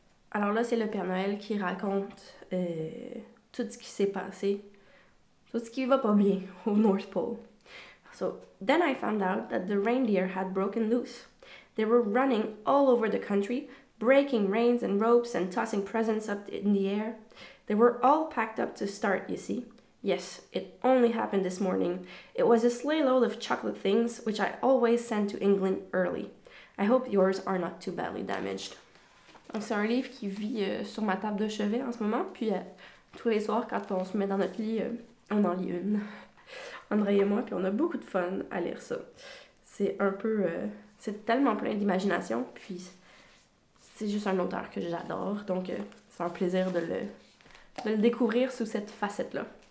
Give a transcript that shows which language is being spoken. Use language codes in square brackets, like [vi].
[fr] Alors là, c'est le Père Noël qui raconte tout ce qui s'est passé, tout ce qui va pas bien au North Pole. [en] So, then I found out that the reindeer had broken loose. They were running all over the country, breaking reins and ropes and tossing presents up in the air. They were all packed up to start, you see. Yes, it only happened this morning. It was a sleigh load of chocolate things, which I always send to England early. I hope yours are not too badly damaged. [fr] Donc c'est un livre qui vit sur ma table de chevet en ce moment, puis tous les soirs quand on se met dans notre lit, on en lit une. André et moi, puis on a beaucoup de fun à lire ça. C'est un peu... c'est tellement plein d'imagination, puis c'est juste un auteur que j'adore, donc c'est un plaisir de le découvrir sous cette facette-là.